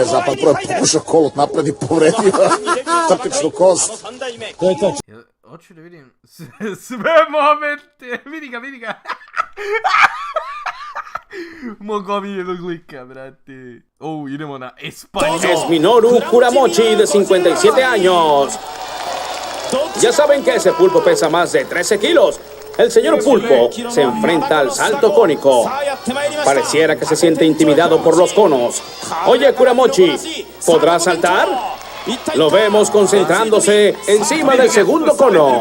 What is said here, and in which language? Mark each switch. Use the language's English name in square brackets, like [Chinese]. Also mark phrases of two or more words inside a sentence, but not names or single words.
[Serbian] Zapad prvo pokušao kolot napred i povredio. Trpičnu kost. To je to. Hoću da vidim sve momente. Vidi ga. Mog omiljenog lika, brate. Idemo na Espanjol. [Spanish] Es Minoru Kuramochi de 57 años. Ya saben que ese pulpo pesa más de 13 kilos. El señor Pulpo se enfrenta al salto cónico. Pareciera que se siente intimidado por los conos. Oye, Kuramochi, ¿podrá saltar? Lo vemos concentrándose encima del segundo cono.